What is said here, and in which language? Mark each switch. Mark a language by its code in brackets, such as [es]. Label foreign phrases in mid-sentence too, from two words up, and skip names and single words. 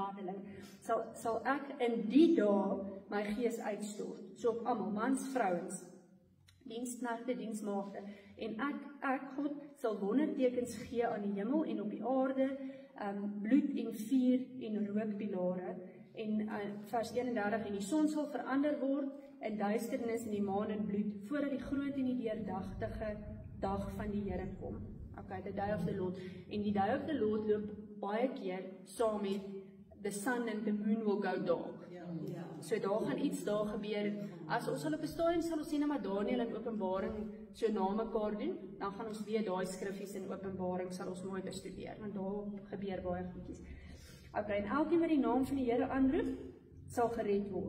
[af] Handelinge, sal ek in die dae my gees uitstort, so op almal, mans, vrouens, diensknegte, diensmaagde, en ek God, sal wondertekens gee aan die hemel en op die aarde, bloed en vuur en rookpilare, en vers 31, en die son sal verander word in duisternis en die maan in bloed, voordat die groot en die deurdagtige dag van die Here kom. [en] Okay, the day of the Lord. [af] En die [en] day of the Lord [af] loop baie keer saam met [en] the sun and the moon will go dark. [af] So daar gaan iets daar gebeur. As ons op 'n stadium sal ons sien maar Daniël en Openbaring so na mekaar doen, dan gaan ons weer daai skriffies in Openbaring sal ons mooi bestudeer, want daar gebeur baie goedjies. Okay, en elkeen wat die naam van die Here aanroep, sal gered word.